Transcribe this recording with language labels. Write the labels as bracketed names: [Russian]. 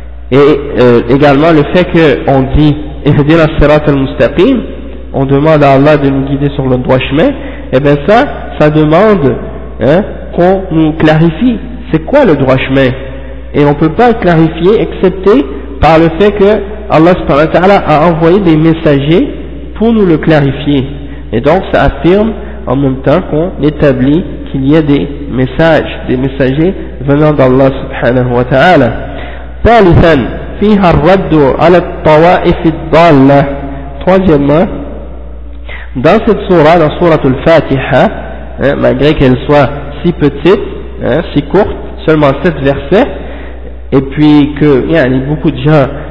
[French] Et également le fait qu'on dit [Arabic] Ihdina as-sirat al-mustaqim, [French] on demande à Allah de nous guider sur le droit chemin, et bien ça demande qu'on nous clarifie c'est quoi le droit chemin, et on ne peut pas le clarifier excepté par le fait que Allah subhanahu wa ta'ala a envoyé des messagers pour nous le clarifier. Et donc ça affirme en même temps qu'on établit qu'il y a des messages, des messagers venant d'Allah subhanahu wa ta'ala. [Arabic] ثالثا فيها الرد على الطوائف الضالة. [French] Troisièmement, dans cette sourate, dans sourate al-Fatiha, malgré qu'elle soit si petite, si courte, seulement 7 versets, et puis que beaucoup de gens